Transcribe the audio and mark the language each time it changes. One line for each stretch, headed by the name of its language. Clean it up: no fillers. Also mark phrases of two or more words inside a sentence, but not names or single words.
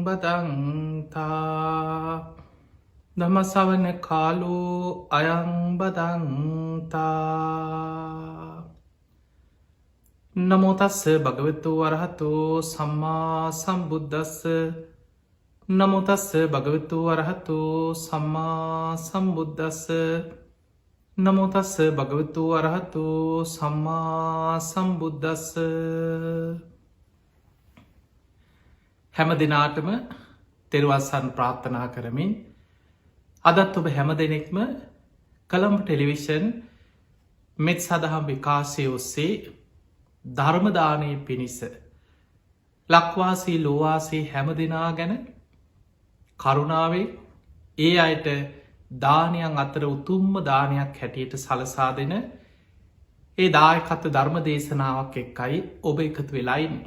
Pali: බදන්තා ධම්මසවන කාලෝ අයං බදන්තා නමෝ තස්ස භගවතු වරහතෝ සම්මා සම්බුද්දස්ස නමෝ තස්ස භගවතු වරහතෝ සම්මා සම්බුද්දස්ස නමෝ තස්ස භගවතු වරහතෝ සම්මා සම්බුද්දස්ස.
Sinhala: හැම දිනාටම තෙරුවන් සරණ ප්‍රාර්ථනා කරමින් අදත් ඔබ හැම දෙනෙක්ම කළම්බ ටෙලිවිෂන් මෙත් සදහම් විකාශය ඔස්සේ ධර්මදානය පිණිස ලක්වාසී ලෝවාසී හැම දෙනා ගැන කරුණාවේ ඒ අයට දානයන් අතර උතුම්ම දානයක් හැටියට සලසා දෙන ඒ දායකත්ව ධර්ම දේශනාවක් එක්කයි ඔබ එකතු වෙලායින්නේ.